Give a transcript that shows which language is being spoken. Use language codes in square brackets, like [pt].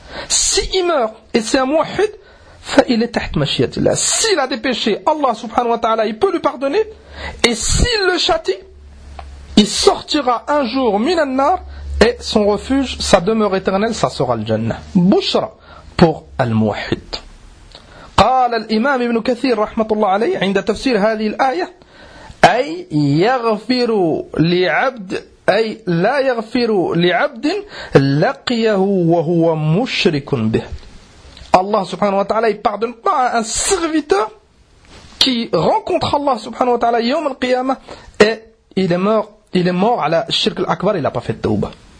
[fr] Si il meurt et c'est un muwahhid, [ar] فإلى تحت مشيئة الله. [fr] S'il a des péchés, Allah subhanahu wa ta'ala, il peut lui pardonner. Et s'il le châtie, il sortira un jour [ar] min al-nar [fr] et son refuge, sa demeure éternelle, ça sera le jannah. Bushra pour al-muwahhid. [ar] قال الإمام ابن كثير رحمة الله عليه عند تفسير هذه الآية أي يغفر لعبد أي لا يغفر لعبد لقيه وهو مشرك به. [fr] Allah subhanahu wa ta'ala, il pardonne pas à un serviteur qui rencontre Allah subhanahu wa ta'ala yawm al-qiyama et il est mort à la shirk al-akbar, il n'a pas fait de tawba.